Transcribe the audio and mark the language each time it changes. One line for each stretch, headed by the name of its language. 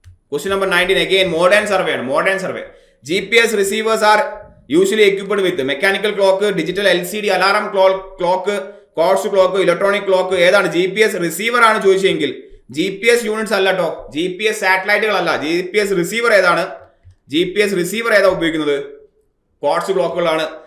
English: Question number 19 again modern survey ആണ്. GPS receivers are usually equipped with mechanical clock, digital LCD, alarm clock, quartz clock, electronic clock.
Malayalam: ഏതാണ് GPS receiver ആണ് ചോദിച്ചെങ്കിൽ GPS units അല്ല കേട്ടോ, GPS സാറ്റലൈറ്റുകളല്ല. GPS receiver ഏതാണ്? GPS receiver ഏതാ ഉപയോഗിക്കുന്നത്? Quartz ക്ലോക്കുകളാണ്.